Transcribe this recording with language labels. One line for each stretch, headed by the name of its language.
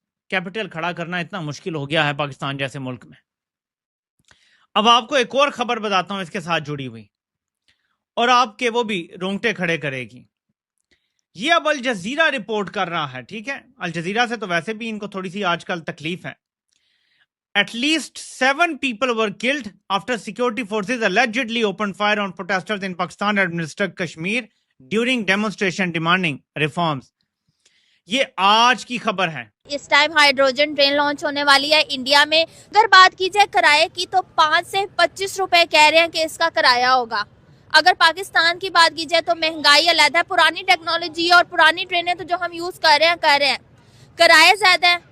Hindi: Capital खड़ा करना इतना मुश्किल हो गया है पाकिस्तान जैसे मुल्क में। अब आपको एक और खबर बताता हूं इसके साथ जुड़ी हुई, और आपके वो भी रोंगटे खड़े करेगी। ये अब अल जजीरा रिपोर्ट कर रहा है, ठीक है। अल जजीरा से तो वैसे भी इनको थोड़ी सी आजकल तकलीफ है।
English: At least 7 people were killed after security forces allegedly opened fire on protesters in Pakistan administered Kashmir during demonstration demanding reforms.
Hindi: ये आज की खबर है। इस टाइम हाइड्रोजन ट्रेन लॉन्च होने वाली है इंडिया में। अगर बात की जाए किराए की तो 5 से 25 रुपए कह रहे हैं कि इसका किराया होगा। अगर पाकिस्तान की बात की जाए तो महंगाई अलग है, पुरानी टेक्नोलॉजी और पुरानी ट्रेनें तो जो हम यूज कर रहे हैं किराए ज्यादा है,